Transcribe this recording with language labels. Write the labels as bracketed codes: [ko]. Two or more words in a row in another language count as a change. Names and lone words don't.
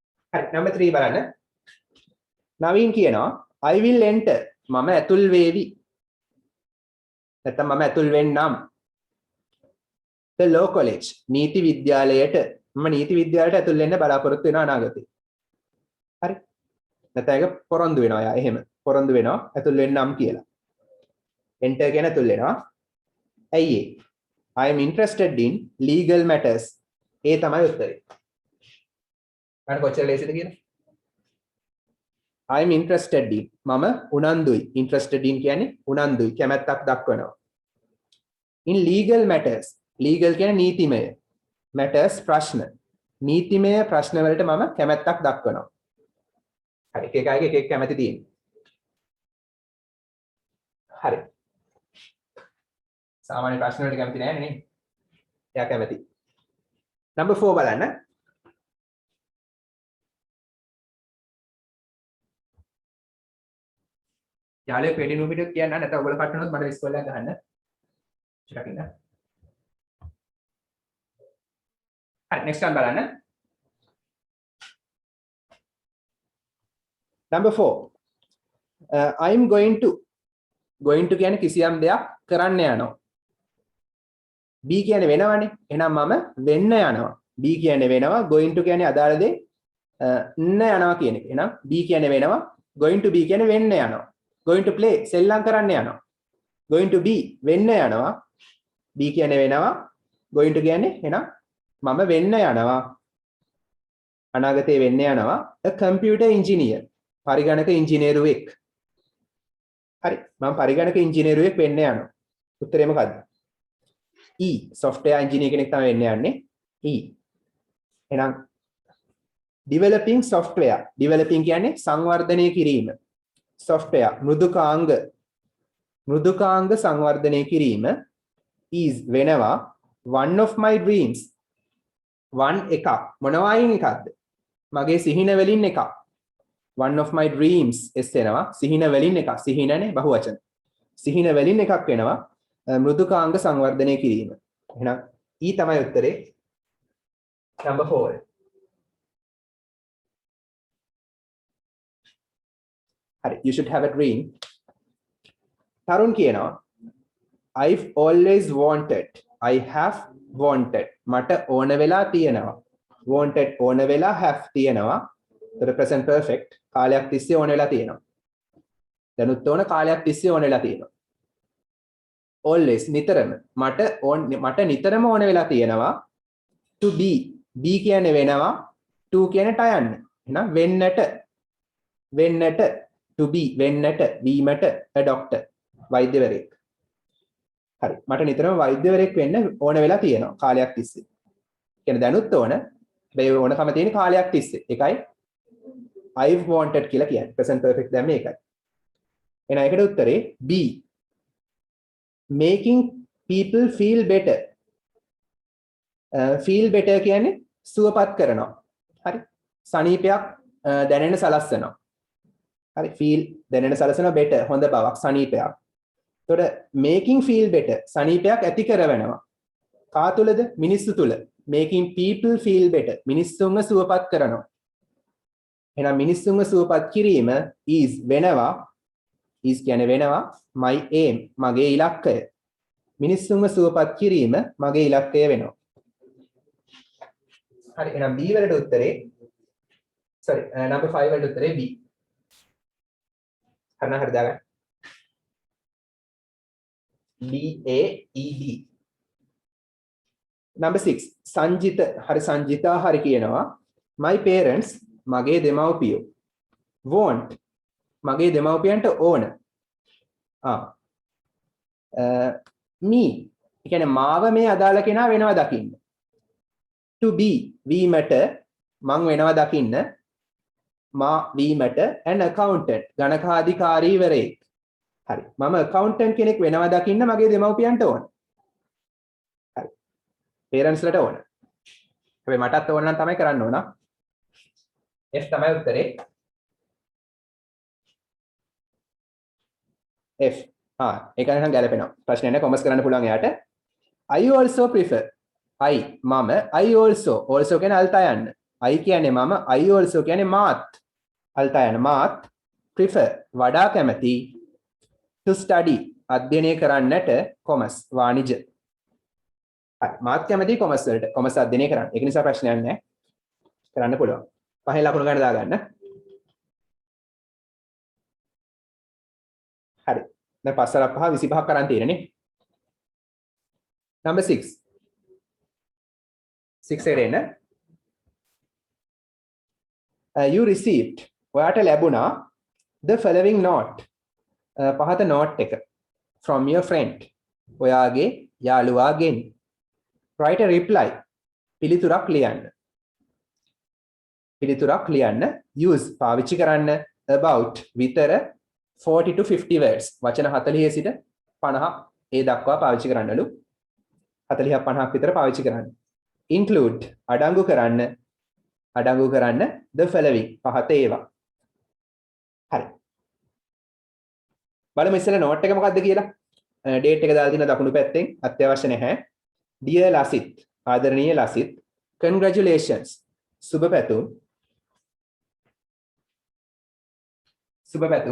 [si] හරි number 3 බලන්න. නවීන් කියනවා [en] I will enter [si] මම ඇතුල් වේවි. නැත්නම් මම ඇතුල් වෙන්නම්. [en] The law college [si] නීති විද්‍යාලයට මම නීති විද්‍යාලයට ඇතුල් වෙන්න බලාපොරොත්තු වෙනවා අනාගතේ. හරි. නැත්නම් ඒක පොරොන්දු වෙනවා යා එහෙම. පොරොන්දු වෙනවා ඇතුල් වෙන්නම් කියලා. enter කියන ඇතුල් වෙනවා. ඇයි ඒ? [en] I am interested in legal matters. [si] ඒ තමයි උත්තරේ. මම කොච්චර ලේසිද කියලා? [en] I am interested in [si] මම උනන්දුයි. [en] interested in [si] කියන්නේ උනන්දුයි කැමැත්තක් දක්වනවා. [en] in legal matters legal [si] කියන්නේ නීතිමය. matters ප්‍රශ්න. නීතිමය ප්‍රශ්න වලට මම කැමැත්තක් දක්වනවා. හරි එක එකයි එක එක කැමැති තියෙනවා. හරි. සාමාන්‍ය ප්‍රශ්න වලට කැමති නැහැ නේ. එයා කැමති. number 4 බලන්න. යාළුවෙක් වෙඩි නුඹිට කියන්න නැත්නම් ඔයගොල්ලෝ කට්ටනොත් මට ඉස්කෝලේ එක ගහන්න. චුට්ටක් ඉන්න. හරි [en] next one [si] බලන්න. [en] number 4 I'm going to [si] කියන්නේ කිසියම් දෙයක් කරන්න යනවා. B කියන්නේ වෙනවනේ. එහෙනම් මම වෙන්න යනවා. B කියන්නේ වෙනවා. [en] going to [si] කියන්නේ අදාළ දේ න්න යනවා කියන එක. එහෙනම් B කියන්නේ වෙනවා. [en] going to [si] B කියන්නේ වෙන්න යනවා. [en] going to play [si] සෙල්ලම් කරන්න යනවා. [en] going to be [si] වෙන්න යනවා. B කියන්නේ වෙනවා. [en] going to [si] කියන්නේ එහෙනම් මම වෙන්න යනවා. අනාගතේ වෙන්න යනවා. [en] a computer engineer [si] පරිගණක ඉංජිනේරුවෙක්. හරි මම පරිගණක ඉංජිනේරුවෙක් වෙන්න යනවා. උත්තරේ මොකද්ද? E [en] software engineer [si] කෙනෙක් තමයි වෙන්න යන්නේ. E එහෙනම් [en] developing software developing [si] කියන්නේ සංවර්ධනය කිරීම. software මෘදුකාංග සංවර්ධනය කිරීම is වෙනවා [en] one of my dreams one [si] එකක් මොනවායින් එකක්ද? මගේ සිහින වලින් එකක්. [en] one of my dreams [si] s වෙනවා සිහින වලින් එකක්. සිහිනනේ බහුවචන. සිහින වලින් එකක් වෙනවා මෘදුකාංග සංවර්ධනය කිරීම. එහෙනම් E තමයි උත්තරේ number 4. [en] හරි you should have a dream. තරුණ කියනවා I've always wanted I have wanted [si] මට ඕන වෙලා තියෙනවා. wanted ඕන වෙලා have තියෙනවා. ඒතර [en] present perfect [si] කාලයක් තිස්සේ ඕන වෙලා තියෙනවා. දැනුත් ඕන කාලයක් තිස්සේ ඕන වෙලා තියෙනවා. always නිතරම මට නිතරම ඕන වෙලා තියෙනවා [en] to be be [si] කියන්නේ වෙනවා to කියන්නේ ටයන්න. එහෙනම් වෙන්නට [en] to be [si] වෙන්නට වීමට [en] a doctor [si] වෛද්‍යවරයෙක්. හරි මට නිතරම වෛද්‍යවරයෙක් වෙන්න ඕන වෙලා තියෙනවා කාලයක් තිස්සේ. කියන්නේ දැනුත් ඕන මේ ඕනකම තියෙන කාලයක් තිස්සේ. ඒකයි [en] I've wanted [si] කියලා කියන්නේ. [en] present perfect [si] දැම්මේ ඒකයි. එහෙනම් ඒකට උත්තරේ [en] B making people feel better. feel better [si] කියන්නේ සුවපත් කරනවා. හරි සනීපයක් දැනෙන්න සලස්වනවා. හරි feel දැනෙන්න සලස්වනවා better හොඳ බවක් සනීපයක්. එතකොට [en] making feel better [si] සනීපයක් ඇති කරවනවා. කා තුලද? මිනිස්සු තුල. [en] making people feel better [si] මිනිස්සුන්ව සුවපත් කරනවා. එහෙනම් මිනිස්සුන්ව සුවපත් කිරීම is වෙනවා is කියන්නේ වෙනවා [en] my aim [si] මගේ ඉලක්කය. මිනිස්සුන්ව සුවපත් කිරීම මගේ ඉලක්කය වෙනවා. හරි එහෙනම් B වලට උත්තරේ sorry number 5 වලට උත්තරේ B. හරි දාගන්න. B A E D. number 6 සංජිත හරි සංජිතා හරි කියනවා [en] my parents [si] මගේ දෙමව්පියෝ want මගේ දෙමව්පියන්ට ඕන me කියන්නේ මාව මේ අදාළ කෙනා වෙනවා දකින්න. [en] to be [si] වීමට මං වෙනවා දකින්න. මා වීමට [en] an accountant [si] ගණකාධිකාරීවරයෙක්. හරි මම accountant කෙනෙක් වෙනවා දකින්න මගේ දෙමව්පියන්ට ඕන. හරි parents ලට ඕන. හැබැයි මටත් ඕන නම් තමයි කරන්න ඕන. F තමයි උත්තරේ. F ඒක නම් ගැලපෙනවා. ප්‍රශ්නේ නැහැ කොමර්ස් කරන්න පුළුවන් එයාට. [en] I also prefer I [si] මම [en] I also [si] කියන අල්තා යන්න. I කියන්නේ මම, [en] I also [si] කියන්නේ මාත්. අල්තා යන මාත් prefer වඩා කැමති [en] to study [si] අධ්‍යයනය කරන්නට commerce වාණිජ. හරි මාත් කැමති commerce වලට commerce අධ්‍යයනය කරන්න. ඒක නිසා ප්‍රශ්නයක් නැහැ. කරන්න පුළුවන්. පහෙන් ලකුණු ගන්න දාගන්න. හරි. දැන් 5 5 25ක් කරන් තියෙනනේ. Number 6. 6 එකට එන්න. [en] You received [si] ඔයාට ලැබුණා [en] the following note. [si] පහත note එක [en] from your friend. [si] ඔයාගේ යාළුවාගෙන්. [en] Write a reply. [si] පිළිතුරක් ලියන්න. පිළිතුරක් ලියන්න. [en] Use [si] පාවිච්චි කරන්න [en] about විතර 40 to 50 words. [si] වචන 40 සිට 50 ඒ දක්වා පාවිච්චි කරන්නලු. 40ක් 50ක් විතර පාවිච්චි කරන්න. Include අඩංගු කරන්න. අඩංගු කරන්න [en] the following [si] පහත ඒවා. හරි. බලමු ඉස්සෙල්ලා note එක මොකක්ද කියලා. date එක දාලා තියෙන දකුණු පැත්තෙන් අත්‍යවශ්‍ය නැහැ. [en] Dear Lasit [si] ආදරණීය ලසිත් congratulations සුබ පැතුම්. සුබ පැතුම්.